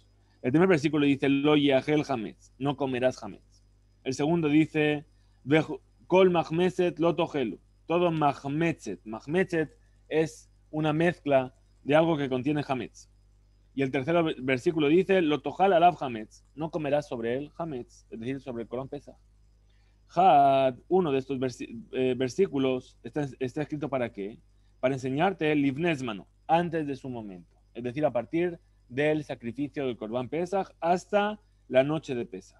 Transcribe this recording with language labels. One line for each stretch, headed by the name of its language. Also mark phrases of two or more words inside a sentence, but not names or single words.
Spanish: El primer versículo dice,
Hebrew: לא יאכל חמץ,
Spanish: no comerás hametz. El segundo dice,
Hebrew: כל מחמצת לא תאכלו.
Spanish: Todo mahmetzet. Mahmetzet es una mezcla de algo que contiene hametz. Y el tercer versículo dice,
Hebrew: לא תאכל עליו חמץ,
Spanish: no comerás sobre él hametz, es decir, sobre el Corban Pesach. Had, uno de estos versículos está escrito ¿para qué? Para enseñarte el livnesmano, antes de su momento. Es decir, a partir del sacrificio del Corban Pesach hasta la noche de Pesach.